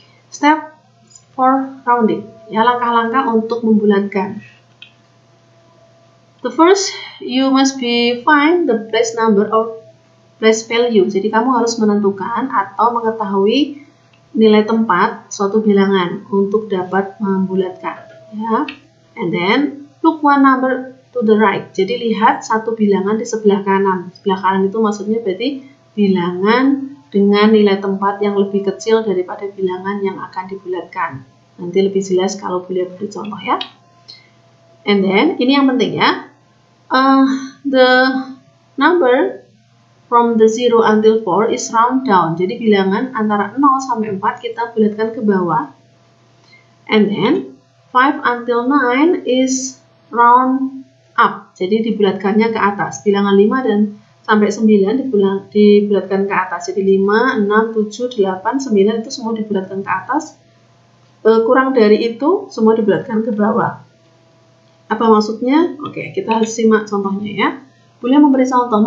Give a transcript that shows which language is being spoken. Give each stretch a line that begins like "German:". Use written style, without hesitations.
English: Step for rounding.
Indonesian: Ya, langkah-langkah untuk membulatkan.
English: The first, you must find the place number or place value.
Indonesian: Jadi kamu harus menentukan atau mengetahui nilai tempat suatu bilangan untuk dapat membulatkan.
English: Ya, and then look one number to the right.
Indonesian: Jadi lihat satu bilangan di sebelah kanan. Sebelah kanan itu maksudnya berarti bilangan dengan nilai tempat yang lebih kecil daripada bilangan yang akan dibulatkan. Nanti lebih jelas kalau boleh beri contoh ya.
English: And then
Indonesian: ini yang penting ya.
English: The number from the 0 until 4 is round down.
Indonesian: Jadi bilangan antara 0 sampai 4 kita bulatkan ke bawah.
English: And then 5 until 9 is round up.
Indonesian: Jadi dibulatkannya ke atas. Bilangan 5 dan sampai 9 dibulatkan ke atas. Jadi 5, 6, 7, 8, 9 itu semua dibulatkan ke atas. Kurang dari itu semua dibulatkan ke bawah. Apa maksudnya? Oke, kita harus simak contohnya ya. Boleh memberi contoh.